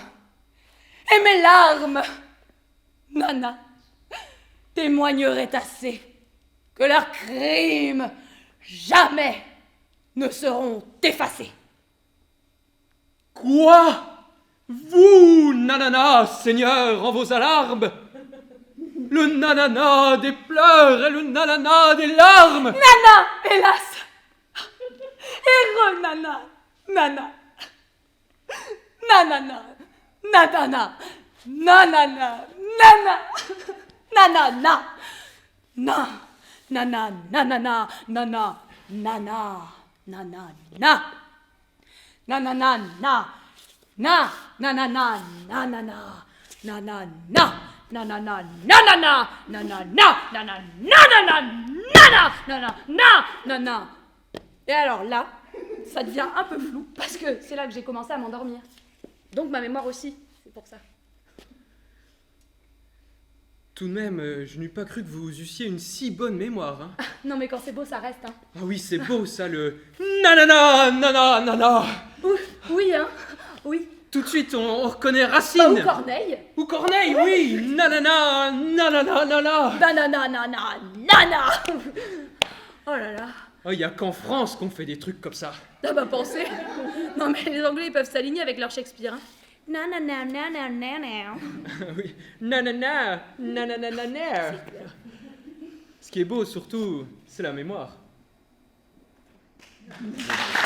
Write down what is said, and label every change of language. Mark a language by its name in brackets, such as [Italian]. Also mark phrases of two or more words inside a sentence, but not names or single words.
[French] Et mes larmes, Nana, témoigneraient assez que leurs crimes jamais ne seront effacés. Quoi? Vous, nanana, Seigneur, en vos alarmes? Le nanana des pleurs et le nanana des larmes! Nana, hélas! Et re-nana, nana. Nanana, nanana, nanana, nana. Nanana, na, nana, nanana, nana, nana, nana, na. Nanana, na, na, nanana, nanana, nanana, nanana, nanana, nanana, nanana, nanana, nanana, nanana. Et alors là, ça devient un peu flou parce que c'est là que j'ai commencé à m'endormir. Donc ma mémoire aussi, c'est pour ça. Tout de même, je n'eus pas cru que vous eussiez une si bonne mémoire. Hein. Non mais quand c'est beau, ça reste, hein. Ah oui, c'est beau ça, le nanana, nana, nana. Oui, hein. Oui. Tout de suite, on reconnaît Ou Racine. Corneille. Ou Corneille, oui. Nanana, nanana, nana. Nanana, nana, nana. Oh là là. Oh, il n'y a qu'en France qu'on fait des trucs comme ça. T'as pas pensé? Non mais les Anglais ils peuvent s'aligner avec leur Shakespeare. Hein. Nanana, nanana, nanana. Oui, nanana, nanana, nanana. Ce qui est beau surtout, c'est la mémoire.